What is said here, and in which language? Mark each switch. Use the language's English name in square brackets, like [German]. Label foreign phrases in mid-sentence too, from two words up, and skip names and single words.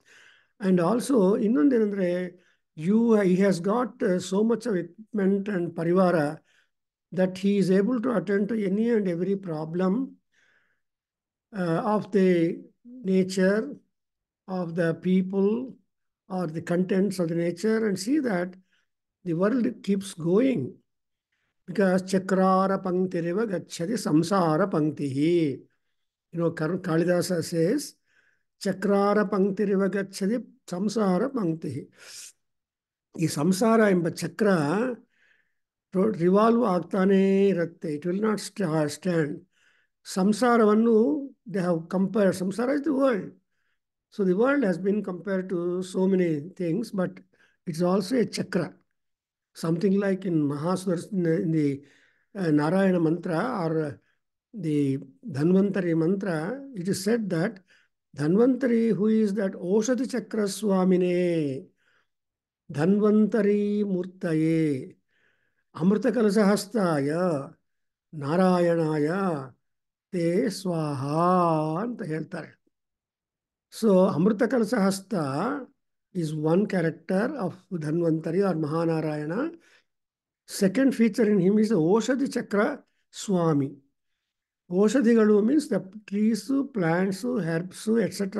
[English] And also, he has got so much of equipment and parivara that he is able to attend to any and every problem of the nature, of the people, or the contents of the nature, and see that The world keeps going because [Sanskrit] चक्रार पङ्क्तिरिव गच्छति संसार पङ्क्तिः. [English] Kalidasa says, [Sanskrit] चक्रार पङ्क्तिरिव गच्छति संसार पङ्क्तिः. [Kannada] ಈ ಸಂಸಾರ ಎಂಬ ಚಕ್ರ ರಿವಾಲ್ವ್ ಆಗ್ತಾನೇ ಇರುತ್ತೆ. [English] It will not stand. ಸಂಸಾರವನ್ನು they have compared. Samsara is the world. So the world has been compared to so many things, but it's also a chakra. Something like in Mahaswars, in the Narayana mantra or the Dhanvantari mantra, it is said that Dhanvantari, who is that [Sanskrit] ओषधि चक्र स्वामिने, धन्वन्तरि मूर्तये, अमृत कलशहस्ताय, नारायणाय, ते स्वाहा [Kannada] ಅಂತ ಹೇಳ್ತಾರೆ. [English] So Amrita Kalasahasta is one character of Dhanvantari or Mahanarayana. Second feature in him is the Oshadi Chakra Swami. Oshadhigalu means the trees, plants, herbs, etc.